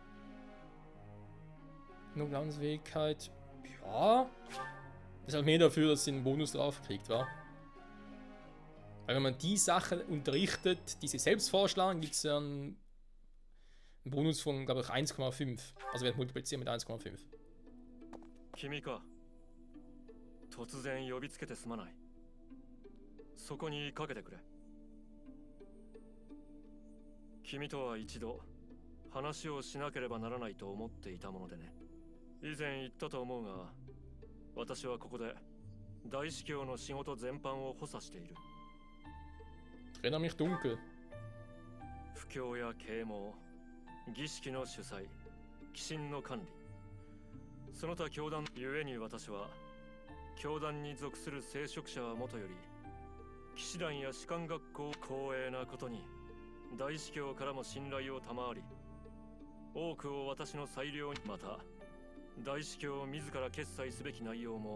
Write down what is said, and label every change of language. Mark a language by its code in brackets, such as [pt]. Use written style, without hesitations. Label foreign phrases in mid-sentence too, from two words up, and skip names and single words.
[de] Nur Glaubensfähigkeit. Ja. Ist halt mehr dafür, dass sie einen Bonus drauf kriegt, wa? Weil wenn man die Sachen unterrichtet, die sie selbst vorschlagen, gibt es ja einen Bonus von, glaube ich, 1,5. Also wird multipliziert mit 1,5. [ja] 君か。突然呼びつけてすまない。そこにかけてくれ。君とは一度話をしなければならないと思っていたものでね。以前言ったと思うが、私はここで大司教の仕事全般を補佐している。 [de] Erinnere mich dunkel. [ja] 布教や啓蒙、儀式の主催、寄進の管理、その他教団ゆえに私は教団に属する聖職者はもとより騎士団や士官学校光栄なことに大司教からも信頼を賜り、多くを私の裁量に、また大司教自ら決裁すべき内容も。